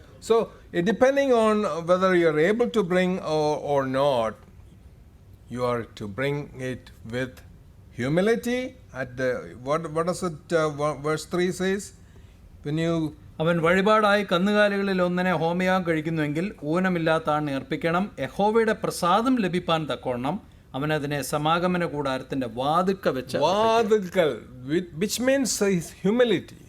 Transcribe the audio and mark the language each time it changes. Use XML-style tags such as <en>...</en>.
<en>So depending on whether you are able to bring or not, you are to bring it with humility. At the what does it? Verse 3 says, when you</en> <ml>അവൻ വഴിപാടായി കന്നുകാലികളിൽ ഒന്നിനെ ഹോമയാഗം കഴിക്കുന്നുവെങ്കിൽ ഊനമില്ലാത്ത ആണിനെ അർപ്പിക്കണം. യഹോവയുടെ പ്രസാദം ലഭിപ്പാൻ തക്കവണ്ണം അവൻ അതിനെ സമാഗമന കൂടാരത്തിന്റെ വാതിൽക്കൽ വെച്ച്</ml> <en>വാതിൽക്കൽ, which means his humility.</en>